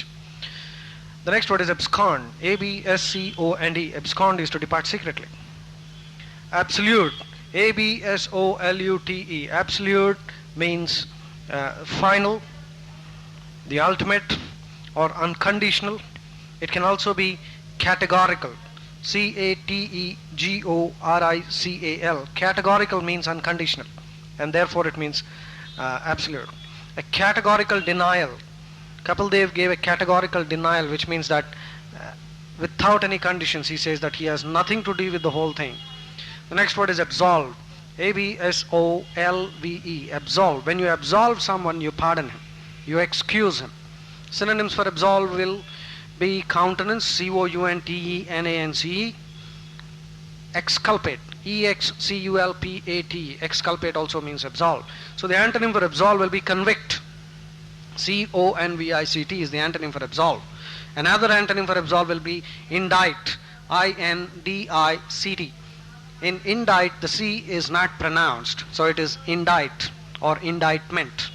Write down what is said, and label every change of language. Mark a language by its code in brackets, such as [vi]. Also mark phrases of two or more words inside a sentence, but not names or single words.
[en] The next word is abscond, A-B-S-C-O-N-D. Abscond is to depart secretly. Absolute, A-B-S-O-L-U-T-E. Absolute means final, the ultimate, or unconditional. It can also be categorical, C-A-T-E-G-O-R-I-C-A-L. Categorical means unconditional, and therefore it means absolute. A categorical denial. Kapil Dev gave a categorical denial, which means that without any conditions he says that he has nothing to do with the whole thing. The next word is absolve, A-B-S-O-L-V-E. Absolve. When you absolve someone, you pardon him, you excuse him. Synonyms for absolve will be countenance, C-O-U-N-T-E-N-A-N-C-E. Exculpate, E-X-C-U-L-P-A-T. Exculpate also means absolve. So the antonym for absolve will be convict, C-O-N-V-I-C-T is the antonym for absolve. Another antonym for absolve will be indict, I-N-D-I-C-T. In indict, the C is not pronounced, so it is indict or indictment.